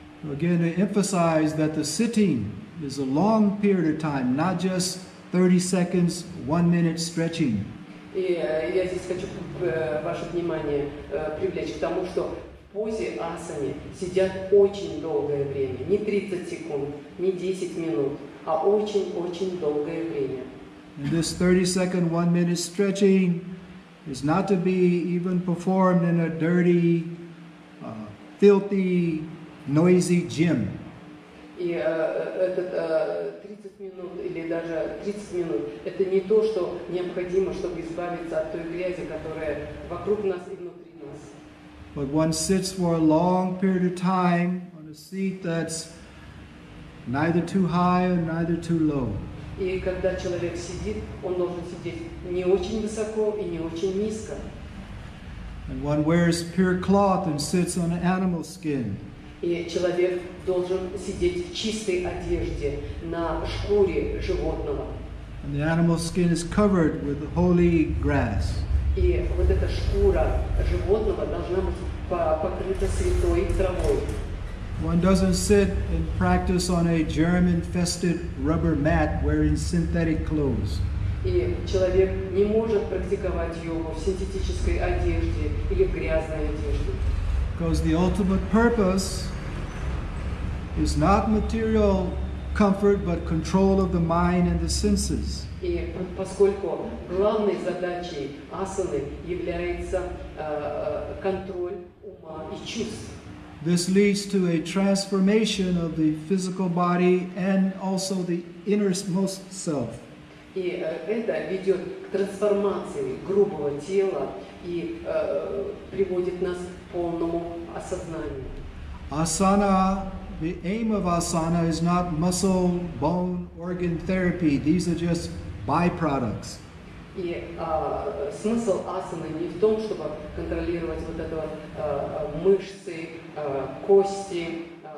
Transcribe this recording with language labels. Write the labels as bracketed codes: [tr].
[en] Again, to emphasize that the sitting is a long period of time, not just 30 seconds, 1 minute stretching. [ru] И я здесь хочу ваше внимание привлечь к тому, что в позе асаны сидят очень долгое время, не 30 секунд, не 10 минут, а очень-очень долгое время. [en] And this 30-second, 1 minute stretching is not to be even performed in a dirty, filthy, noisy gym. [ru] И этот 30 минут или даже 30 минут – это не то, что необходимо, чтобы избавиться от той грязи, которая вокруг нас и внутри нас. [en] But one sits for a long period of time on a seat that's neither too high or neither too low. [ru] И когда человек сидит, он должен сидеть не очень высоко и не очень низко. [en] And one wears pure cloth and sits on an animal skin. [ru] И человек должен сидеть в чистой одежде на шкуре животного. [en] And the animal skin is covered with holy grass. [ru] И вот эта шкура животного должна быть покрыта святой травой. [en] One doesn't sit and practice on a germ-infested rubber mat wearing synthetic clothes. [ru] И человек не может практиковать йогу в синтетической одежде или в грязной одежде. [en] Because the ultimate purpose is not material comfort, but control of the mind and the senses. [ru] И поскольку главной задачей асаны является контроль ума и чувств. [en] This leads to a transformation of the physical body and also the innermost self. [ru] И это ведет к трансформации грубого тела и приводит нас к полному осознанию. [en] Asana, the aim of asana is not muscle, bone, organ therapy. These are just byproducts. [ru] И смысл асаны не в том, чтобы контролировать вот это мышцы, кости,